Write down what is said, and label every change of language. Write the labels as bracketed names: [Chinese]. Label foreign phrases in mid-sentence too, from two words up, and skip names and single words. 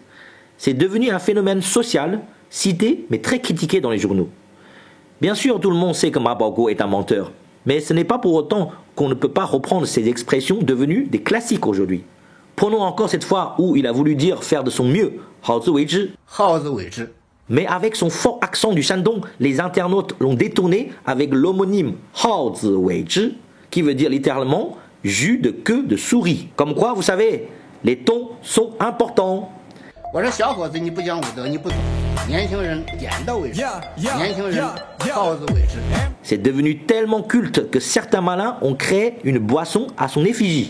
[French] C'est devenu un phénomène social, cité mais très critiqué dans les journaux. Bien sûr, tout le monde sait que Ma Baoguo est un menteur, mais ce n'est pas pour autant qu'on ne peut pas reprendre ces expressions devenues des classiques aujourd'hui. Prenons encore cette fois où il a voulu dire faire de son mieux, [Chinese] 好自为之. [French] Mais avec son fort accent du Shandong, les internautes l'ont détourné avec l'homonyme [Chinese] 好自为之, [French] qui veut dire littéralement jus de queue de souris. Comme quoi, vous savez, les tons sont importants. C'est devenu tellement culte que certains malins ont créé une boisson à son effigie.